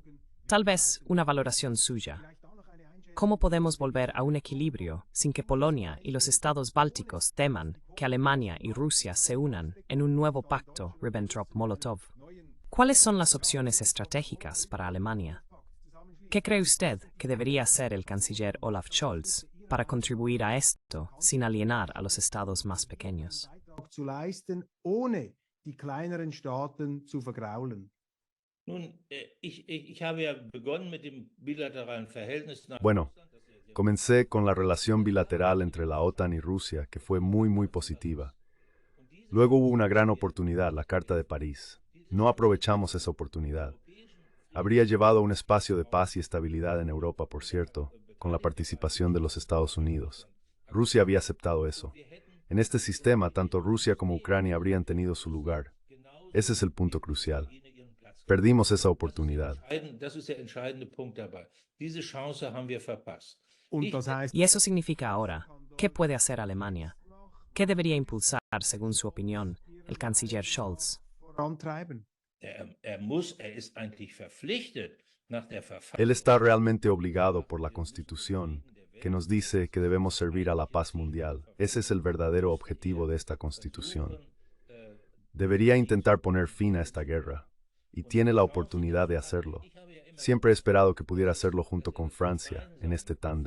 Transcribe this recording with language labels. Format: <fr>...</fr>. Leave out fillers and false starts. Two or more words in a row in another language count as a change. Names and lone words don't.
<es>Tal vez una valoración suya. ¿Cómo podemos volver a un equilibrio sin que Polonia y los estados bálticos teman que Alemania y Rusia se unan en un nuevo pacto Ribbentrop-Molotov? ¿Cuáles son las opciones estratégicas para Alemania? ¿Qué cree usted que debería hacer el canciller Olaf Scholz para contribuir a esto sin alienar a los estados más pequeños?</es> <de>zu leisten, ohne die kleineren Staaten zu vergraulen? Nun, ich habe ja begonnen mit dem bilateralen Verhältnis nach</de> <es>Bueno, comencé con la relación bilateral entre la OTAN y Rusia, que fue muy positiva. Luego hubo una gran oportunidad, la Carta de París. No aprovechamos esa oportunidad. Habría llevado a un espacio de paz y estabilidad en Europa, por cierto, con la participación de los Estados Unidos. Rusia había aceptado eso. En este sistema, tanto Rusia como Ucrania habrían tenido su lugar. Ese es el punto crucial. Perdimos esa oportunidad.</es> <de>Das ist der entscheidende Punkt dabei. Diese Chance haben wir verpasst. Und das heißt,</de> <es>Y eso significa ahora, ¿qué puede hacer Alemania? ¿Qué debería impulsar, según su opinión, el canciller Scholz?</es> <de>vorantreiben. Er ist eigentlich verpflichtet nach der Verfassung.</de> <es>Él está realmente obligado por la Constitución, que nos dice que debemos servir a la paz mundial. Ese es el verdadero objetivo de esta Constitución. Debería intentar poner fin a esta guerra, y tiene la oportunidad de hacerlo. Siempre he esperado que pudiera hacerlo junto con Francia, en este tándem.</es>